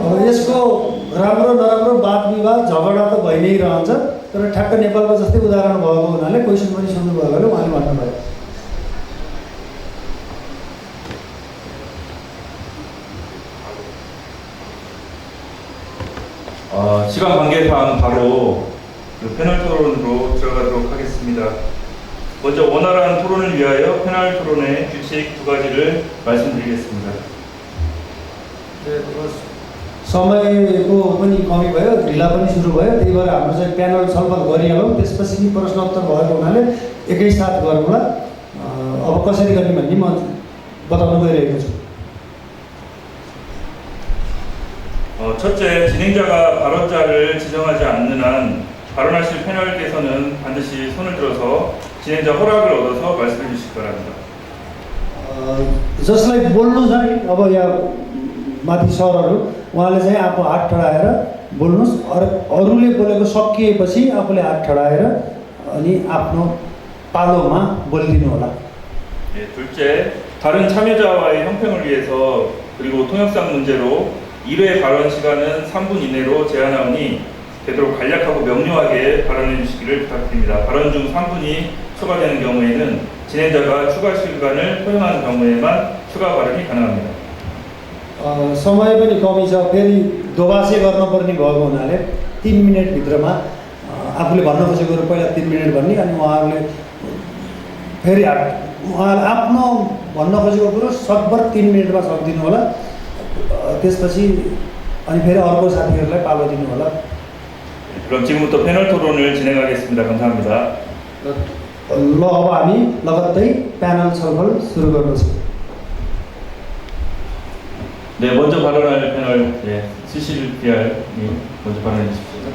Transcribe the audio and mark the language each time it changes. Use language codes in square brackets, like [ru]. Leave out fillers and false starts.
[ne] अब यसको राम्रो नराम्रो वाद विवाद झगडा त भइ नै रहन्छ, तर ठ्याक्क नेपालको जस्तै उदाहरण भएको हुनाले क्वेसन पनि सोध्नु भयो भने उहाँले भन्नुभयो। [ko] 시간 관계상 바로 그 패널 토론으로 들어가도록 하겠습니다. 먼저 원활한 토론을 위하여 패널 토론의 규칙 2가지를 말씀드리겠습니다. [ne] समयको पनि कमी भयो, ढिला पनि सुरु भयो, त्यही भएर हाम्रो चाहिँ प्यानल छलफल गरिहालौँ, त्यसपछि प्रश्नोत्तर भएको हुनाले एकैसाथ गरौँला। अब कसरी गर्ने भन्ने म बताउन गइरहेको छु। [ko] 첫째, 진행자가 발언자를 지정하지 않는 한 발언하실 패널께서는 반드시 손을 들어서 진행자 허락을 얻어서 말씀해 주시기 바랍니다. [ne] जसलाई बोल्नु छ नि अब यहाँ माथि सरहरू उहाँले चाहिँ आफू हात ठडाएर बोल्नुहोस्, अरूले बोलेको सकिएपछि आफूले हात ठडाएर अनि आफ्नो पालोमा बोलिदिनु होला। [ko] 둘째, 다른 참여자와의 형평을 위해서 그리고 통역상 문제로 1회 발언 시간은 3분 이내로 제한하오니 되도록 간략하고 명료하게 발언해 주시기를 부탁드립니다. 발언 중 3분이 초과되는 경우에는 진행자가 추가 시간을 허용하는 경우에만 추가 발언이 가능합니다. [ne] समय पनि कमी छ, फेरि दोबासे गर्नुपर्ने भएको हुनाले 3 मिनटभित्रमा आफूले भन्न खोजेको पहिला 3 मिनट भन्ने, अनि उहाँहरूले फेरि उहाँले आफ्नो भन्न खोजेको कुरो सकभर 3 मिनटमा सकिदिनु होला। त्यसपछि अनि फेरि अर्को साथीहरूलाई पालो दिनु होला। [ko] 그럼 지금부터 패널 토론을 진행하겠습니다. 감사합니다. [ne] ल अब हामी लगत्तै प्यानल छलफल सुरु गर्दछौँ। [ko] 네, 먼저 발언할 패널 수실 PR이 먼저 발언해 주십시오.